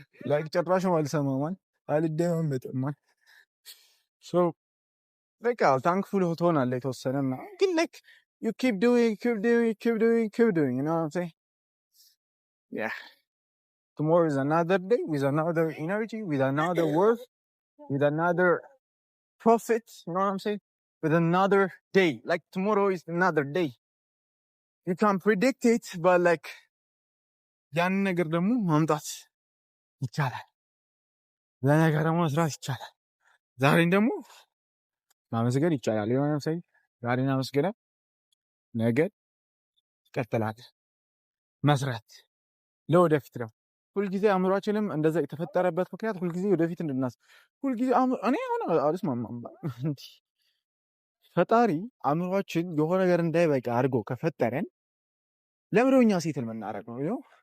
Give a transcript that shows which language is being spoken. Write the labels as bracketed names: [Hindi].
[Amharic] ላይክ ጭራሽ አልሰማም ማን አልደማመጥም ማን ሶ በቃ ታንክፉል ትሆናለህ የተወሰነና ግን ላይክ [English] you keep doing you know what I'm saying? Yeah, tomorrow is another day with another energy, with another work, with another profit, you know what I'm saying? With another day, like tomorrow is another day. You can't predict it, but like [Amharic] ያን ነገር ደግሞ ማምጣት ይቻላል። ለነገር ደግሞ መስራት ይቻላል። ዛሬን ደግሞ ማመስገን ይቻላል። የሆነ ሰው ዛሬን አመስገነ ነገ ይቀጥላል መስራት ለወደፊት ነው። ሁልጊዜ አእምሯችንም እንደዛ የተፈጠረበት ምክንያት ሁልጊዜ ወደፊት እንድናስብ ሁልጊዜ እኔ ሆነ አልስማማም። ፈጣሪ አእምሯችን የሆነ ነገር እንዳይበቃ አድርጎ ከፈጠረን ለምንድነው እኛ ሴትል የምናደርግ ነው?